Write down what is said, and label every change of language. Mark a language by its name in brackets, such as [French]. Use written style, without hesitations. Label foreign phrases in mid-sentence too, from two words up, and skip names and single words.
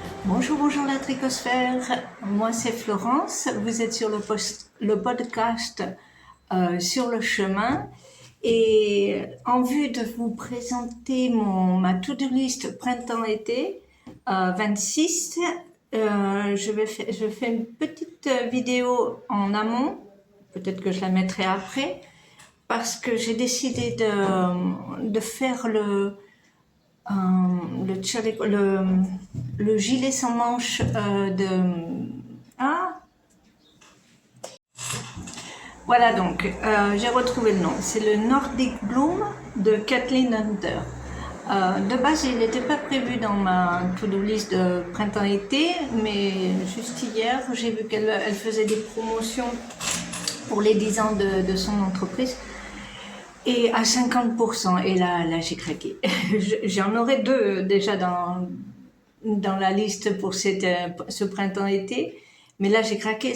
[French] Bonjour, bonjour la tricosphère, moi c'est Florence, vous êtes sur le podcast Sur le chemin et en vue de vous présenter ma to-do list printemps-été 26, je fais une petite vidéo en amont, peut-être que je la mettrai après, parce que j'ai décidé de faire le gilet sans manches voilà donc, j'ai retrouvé le nom. C'est le Nordic Bloom de Kathleen Hunter. De base, il n'était pas prévu dans ma [English] to-do list [French] de printemps-été, mais juste hier, j'ai vu qu'elle faisait des promotions pour les 10 ans de son entreprise. Et à 50%, et là j'ai craqué. J'en aurais deux déjà dans la liste pour ce printemps-été, mais là j'ai craqué.